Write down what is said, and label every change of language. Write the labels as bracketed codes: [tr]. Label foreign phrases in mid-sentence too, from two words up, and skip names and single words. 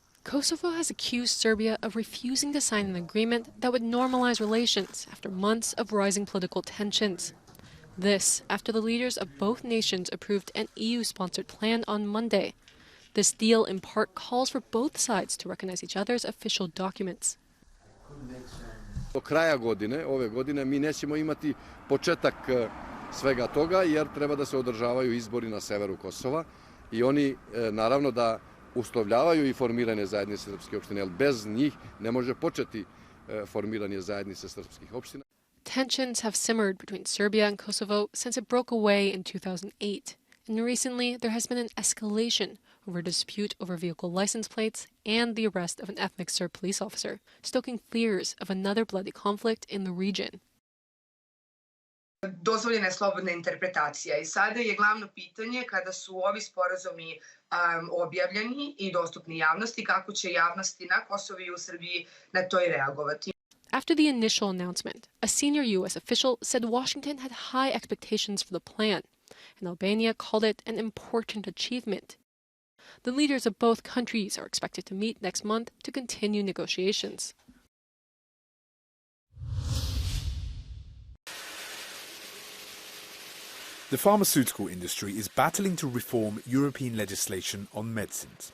[en] Kosovo has accused Serbia of refusing to sign an agreement that would normalize relations after months of rising political tensions. This after the leaders of both nations approved an EU-sponsored plan on Monday. This deal in part calls for both sides to recognize each other's official documents. [sr] Do kraja godine, ove godine, mi nećemo imati početak svega toga jer treba da se održavaju izbori na severu Kosova i oni naravno da uslovljavaju i formiranje zajednice srpskih opština, jer bez njih ne može početi formiranje zajednice srpskih opština. [en] Tensions have simmered between Serbia and Kosovo since it broke away in 2008. And recently, there has been an escalation over a dispute over vehicle license plates and the arrest of an ethnic Serb police officer, stoking fears of another bloody conflict in the region. [sr] Dozvoljena je slobodna interpretacija i sada je glavno pitanje kada su ovi sporazumi objavljeni i dostupni javnosti, kako će javnosti na Kosovu i u Srbiji na to i reagovati. [en] After the initial announcement, a senior U.S. official said Washington had high expectations for the plan, and Albania called it an important achievement. The leaders of both countries are expected to meet next month to continue negotiations. The pharmaceutical industry is battling to reform European legislation on medicines.